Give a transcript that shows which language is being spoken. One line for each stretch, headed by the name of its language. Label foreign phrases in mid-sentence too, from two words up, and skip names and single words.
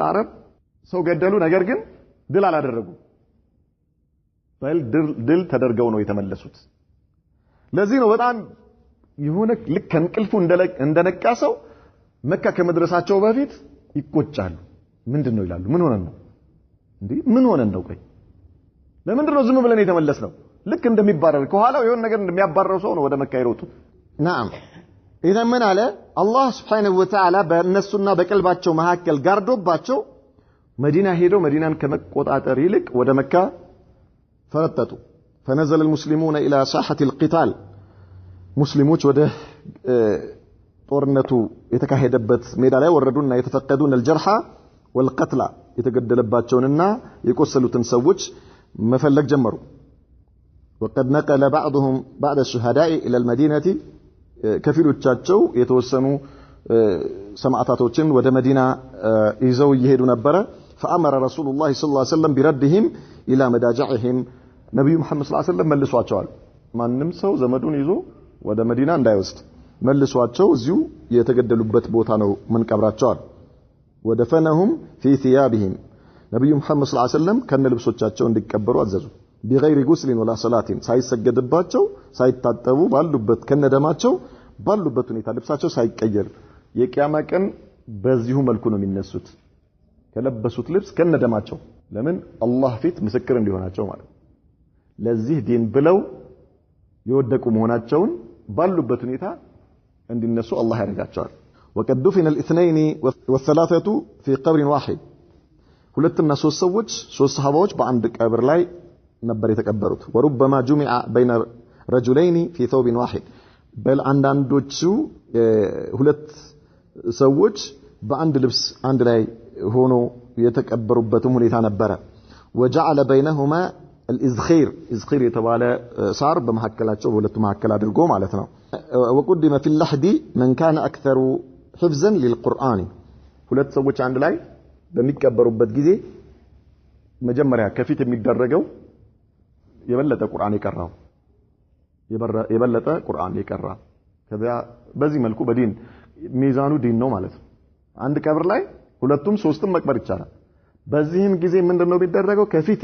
Amharic: አረብ ሰው ገደሉ ነገር ግን ድል አላደረጉ በል ድል ተደርገው ነው የተመለሱት ለዚህ ነው በጣም የሆነ ልክ እንቅልፉ እንደነቃ ሰው መካ ከመድረሳቸው በፊት ይቆጫሉ ምንድነው ይላሉ ምን ሆነን ነው ቆይ ለምንድነው ዝም ብለን የተመለስነው ልክ እንደሚባረር ከኋላው የሆነ ነገር እንደሚያባረው ሰው ነው ወደ መካ ይሮጡት
Arabic: نعم اذا من على الله سبحانه وتعالى
Amharic: በእነሱና በቀልባቸው መካከል ጋርዶባቸው መዲና ሄደው መዲናን ከመቆጣጠር ይልቅ ወደ መካ ፈረጠጡ
Arabic: فنزل المسلمون الى ساحه القتال
Amharic: ሙስሊሞች ወደ ጦርነቱ የተካሄደበት ሜዳ ላይ ወረዱና የተፈቀዱን
Arabic: الجرحى والقتلى
Amharic: የተገደለባቸውንና የቆሰሉትን ሰዎች መፈለግ ጀመሩ
Arabic: وقد نقل بعضهم بعد الشهداء الى المدينه
Amharic: ከፊሎቻቸው የተወሰኑ ሰማዕታቶችን ወደ መዲና ይዘው ይሄዱ ነበር
Arabic: فامر رسول الله صلى الله عليه وسلم بردهم الى مداجعهم
Amharic: ነብዩ መሐመድ
Arabic: صلى الله عليه وسلم
Amharic: መልሷቸዋል ማንንም ሰው ዘመዱን ይዞ ወደ መዲና እንዳይወስድ መልሷቸው እዚሁ የተገደሉበት ቦታ ነው ምን ቀብራቸዋል ወደፈነሁም
Arabic: في ثيابهم
Amharic: ነብዩ መሐመድ
Arabic: صلى الله عليه وسلم
Amharic: ከነልብሶቻቸው እንዲቀበሩ አዘዙ
Arabic: بغير غسل ولا صلاه
Amharic: ሳይሰገድባቸው ሳይታጠቡ ባሉበት ከነደማቸው ባሉበት ሁኔታ ልብሳቸው ሳይቀየር የቂያማ ቀን በዚሁ መልኩ ነው የሚነሱት ከለበሱት ልብስ ከነደማቸው ለምን አላህ ፊት ምስክር እንዲሆናቸው ማለት ለዚህ ዲን ብለው የወደቁ መሆናቸውን ባሉበት ሁኔታ እንዲነሱ አላህ ያደርጋቸዋል
Arabic: وقد دفن الاثنين والثلاثه في قبر واحد
Amharic: ሁለትና ሶስት ሰዎች ሶስት ሰሃባዎች በአንድ ቀብር ላይ ነበር የተቀበሩት
Arabic: وربما جمع بين رجلين في ثوب واحد بل
Amharic: አንዳንዶቹ ሁለት ሰዎች በአንድ ልብስ አንድ ላይ ሆኖ የተቀበሩበትም ሁኔታ ነበር
Arabic: وجعل بينهما الازخير ازخير
Amharic: የተባለ ሳር በመሐከላቸው በሁለቱ መሐከል አድርጎ ማለት ነው
Arabic: وقدم في اللحد من كان اكثر حفظا للقران
Amharic: ሁለት ሰዎች አንድ ላይ በሚቀበሩበት ጊዜ መጀመሪያ ከፊት የሚደረገው የበለጠ ቁርአን ይቀራው የበለጠ ቁርአን ይቀራ ከዛ በዚህ መልኩ በዲን ሚዛኑ ዲን ነው ማለት ነው አንድ ቀብር ላይ ሁለቱም ሶስትም መቅበር ይቻላል በዚህም ጊዜ ምንድነው የሚደረገው ከፊት